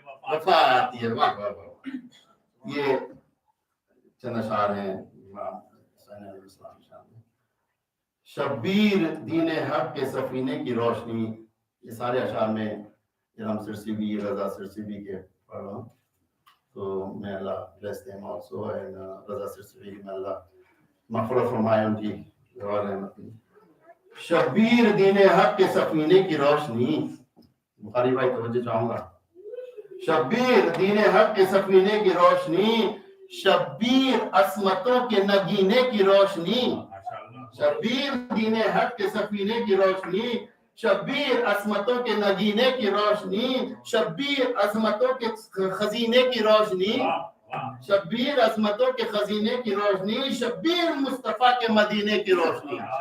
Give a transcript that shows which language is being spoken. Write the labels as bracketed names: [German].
[Urdu] وفا آتی ہے. واہ واہ واہ. یہ چند اشعار ہیں امام حسین علیہ السلام شان میں. شبیر دین حق کے سفینے کی روشنی. یہ سارے اشعار میں امام سرسیوی، رضا سرسیوی کے پڑھ رہا ہوں. [English] So may Allah bless them also, and Raza Sirsavi, may Allah maghfirah for my auntie. [Urdu] Shabbir دین حق کے سفینے کی روشنی. بخاری بھائی توجہ چاہوں گا. شبیر دین حق کے سفینے کی روشنی، شبیر عصمتوں کے نگینے کی روشنی. شبیر دین حق کے سفینے کی روشنی، شبیر عصمتوں کے نگینے کی روشنی، شبیر عظمتوں کے خزینے کی روشنی، شبیر عظمتوں کے خزینے کی روشنی، شبیر مصطفیٰ کے مدینے کی روشنی.